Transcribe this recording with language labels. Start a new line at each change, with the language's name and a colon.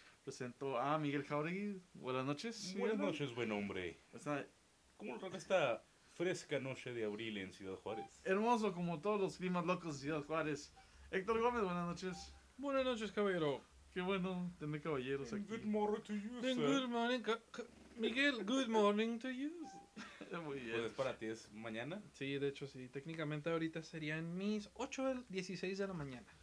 Spanish: Presento a Miguel Jauregui. Buenas noches. Buenas noches, buen hombre. ¿Cómo lo trata esta fresca noche de abril en Ciudad Juárez? Hermoso, como todos los climas locos de Ciudad Juárez. Héctor Gómez, buenas noches. Buenas noches, caballero. Qué bueno tener caballeros aquí.
English: Good morning to you, sir. Good morning, Miguel, good morning to you.
Spanish: Muy bien. Pues para ti, ¿es mañana? Sí, de hecho, sí. Técnicamente ahorita serían mis 8:16 de la mañana.